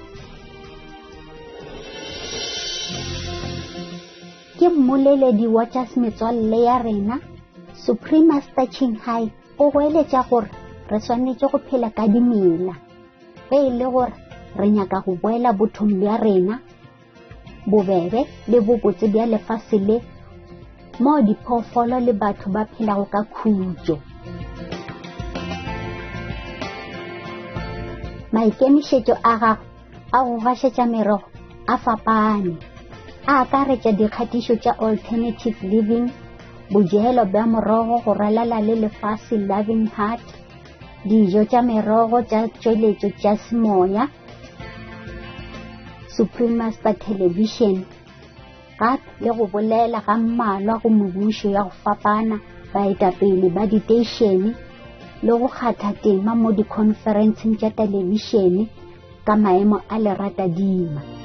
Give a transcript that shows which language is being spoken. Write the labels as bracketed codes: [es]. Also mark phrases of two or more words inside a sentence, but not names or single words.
[nso] Ke mmoleledi wa tša metswalle ya rena Supreme Master Qinghai o goeletša gore re swanetše go phela ka dimela ge e le gore re nyaka go boela bothong bja rena bobebe le bobotse bja lefase le mo diphoofolo le batho ba phelago ka khutšo. Maikemišetšo a gago a go gašetša merogo a fapane, a akaretša dikgatišo tša [en] alternative living, [nso] bojelo bja morogo go ralala le lefase [en] loving heart, [nso] dijo tša merogo tša tšweletšo tša semoya, Supreme Master Television, gape le go bolela ga mmalwa go mebušo ya go fapana baetapele ba diteišene le go kgatha tema mo dikhonferenseng tša telebišene ka maemo a leratadima.